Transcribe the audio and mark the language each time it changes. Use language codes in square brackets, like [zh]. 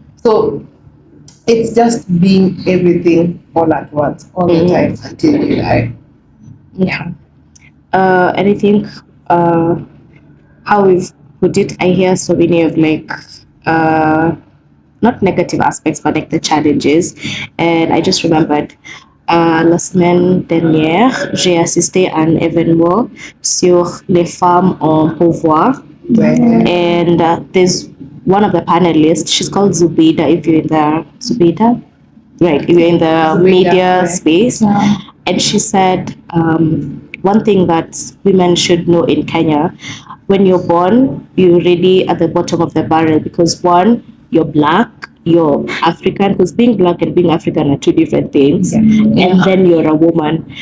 [en] So it's just being everything all at once, all the time until you die. Yeah. And I think how we've put it, I hear so many of like not negative aspects, but like the challenges. And I just remembered [fr] la semaine dernière, j'ai assisté à un événement sur les femmes en pouvoir. [en] And there's one of the panelists, she's called Zubida, if you're in the Zubida, right? If you're in the Zubida, media right. space, and she said one thing that women should know in Kenya: when you're born, you're really at the bottom of the barrel, because one, you're black, you're African, because being black and being African are two different things, and then you're a woman.